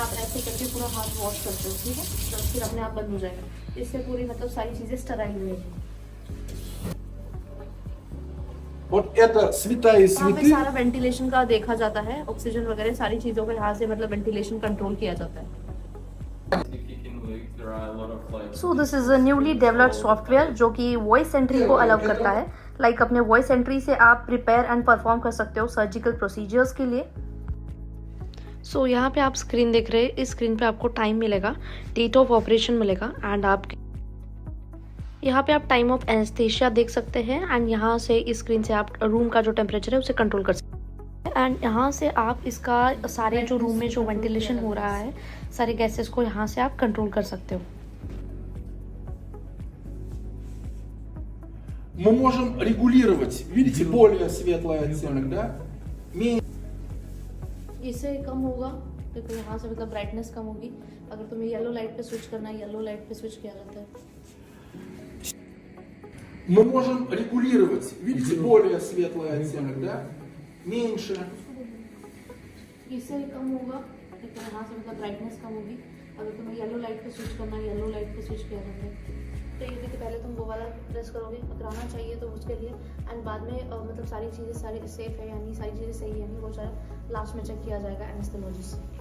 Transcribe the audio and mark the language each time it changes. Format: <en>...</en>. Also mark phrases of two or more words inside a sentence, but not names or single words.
<hi>ऐसे करके पूरा हाथ वॉश करते हो, ठीक है, तो फिर अपने आप बंद हो जाएगा। इससे पूरी मतलब सारी चीज़ें स्टराइल रहेगी।</hi> <ru>Вот это святая</ru> <hi>यहाँ पे</hi> <ru>святых.</ru> <hi>सारा वेंटिलेशन का देखा जाता है, ऑक्सीजन वगैरह सारी चीज़ों को यहाँ से मतलब</hi> <en>ventilation control</en> <hi>किया जाता है।</hi> <en>so this is a newly developed software</en> <hi>जो कि</hi> <en>voice entry को अलाउ</en> <hi>करता है। लाइक अपने</hi> <en>voice entry</en> <hi>से आप</hi> <en>prepare and perform</en> <hi>कर सकते हो</hi> <en>surgical procedures</en> <hi>के लिए। सो यहाँ पे आप स्क्रीन देख रहे हैं, इस स्क्रीन पे आपको टाइम मिलेगा,</hi> <en>date of operation</en> <hi>मिलेगा एंड आप यहाँ पे आप</hi> <en>time of anesthesia</en> <hi>देख सकते हैं एंड यहाँ से इस स्क्रीन से आप रूम का जो टेम्परेचर है उसे कंट्रोल कर सकते हैं एंड यहाँ से आप इसका सारे जो रूम में जो वेंटिलेशन हो रहा है सारे गैसेस को यहाँ से आप कंट्रोल कर सकते हो।</hi> <ru>Мы можем регулировать, видите, более светлый оттенок, да?</ru> <hi>इससे कम होगा, देखो यहाँ से मतलब ब्राइटनेस कम होगी। अगर तुम्हें</hi> <en>yellow light</en> <hi>पे स्विच करना है,</hi> <en>yellow light</en> <hi>पे स्विच किया जाता है।</hi> <ru>Мы можем регулировать, видите, более светлый оттенок, да? Меньше.</ru> <hi>इससे कम होगा, देखो यहाँ से मतलब ब्राइटनेस कम होगी। अगर तुम्हें</hi> <en>yellow light</en> <hi>पे स्विच करना है,</hi> <en>yellow light</en> <hi>पे स्विच किया जाता है। तो ये देखिए, पहले तुम वो वाला प्रेस करोगे, पकड़ाना चाहिए तो उसके लिए, एंड बाद में मतलब सारी चीज़ें सारी सेफ है यानी सारी चीज़ें सही है नहीं, वो सारा लास्ट में चेक किया जाएगा एनेस्थेसियोलॉजिस्ट से।</hi>